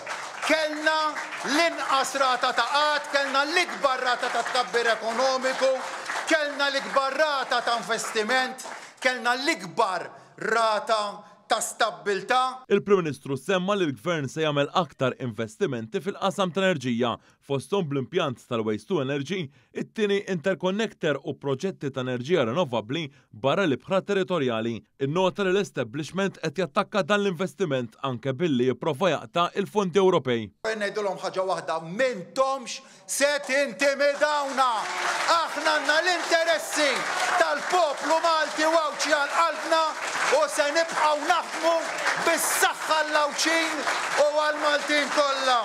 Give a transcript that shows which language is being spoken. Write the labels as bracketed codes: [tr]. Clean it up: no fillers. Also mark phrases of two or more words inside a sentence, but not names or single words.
[mt] Kellna l-inqas rata ta' qatt, kellna l-ikbar rata ta' tkabbir ekonomiku, kellna l-ikbar rata ta' investiment, kellna l-ikbar rata ta' stabilta. Il-Prim Ministru semma li l-Gvern se jagħmel aktar investimenti fil-qasam ta' enerġija fosthom bl-impjant tal-Waste to Energy, it-tieni interconnector u proġetti ta' enerġija renovabbli barra l-ibħra territorjali. Innota li l-establishment qed jattakka dan l-investiment anke billi jipprova jaqta' il-fondi Ewropej. Ngħidulhom ħaġa waħda, m'intomx se tintimidawna. Aħna għandna l-interessi tal-poplu Malti wawċi għal qalbna u se nibqgħu naħdmu bis-saħħa l-Lawċin u għal-Maltin kollha.